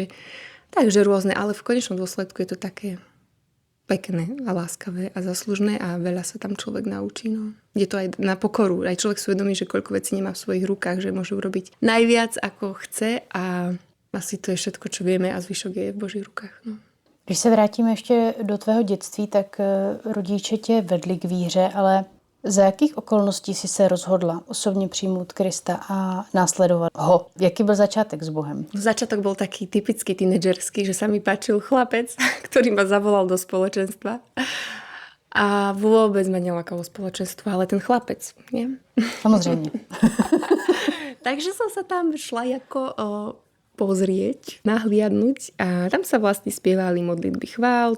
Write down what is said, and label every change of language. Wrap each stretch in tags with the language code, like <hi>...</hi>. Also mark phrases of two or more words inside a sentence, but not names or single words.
<sk>Takže rôzne, ale v konečnom dôsledku je to také pekné a láskavé a zaslužné a veľa sa tam človek naučí. No. Je to aj na pokoru. Aj človek si uvedomí, že koľko vecí nemá v svojich rukách, že môže urobiť najviac, ako chce a asi to je všetko, čo vieme a zvyšok je v Božích rukách. No.</sk> <cs>Když se vrátíme ještě do tvého dětství, tak rodiče tě vedli k víře, ale za jakých okolností jsi se rozhodla osobně přijmout Krista a následovat ho? Jaký byl začátek s Bohem?</cs> <sk>Začiatok bol taký typický tínedžerský, že sa mi páčil chlapec, ktorý ma zavolal do spoločenstva. A vôbec ma nelakalo spoločenstvo, ale ten chlapec, nie?</sk> <cs>Samozřejmě.</cs> <sk>Takže som sa tam šla pozrieť, nahliadnúť a tam sa vlastne spievali modlitby chvál.</sk>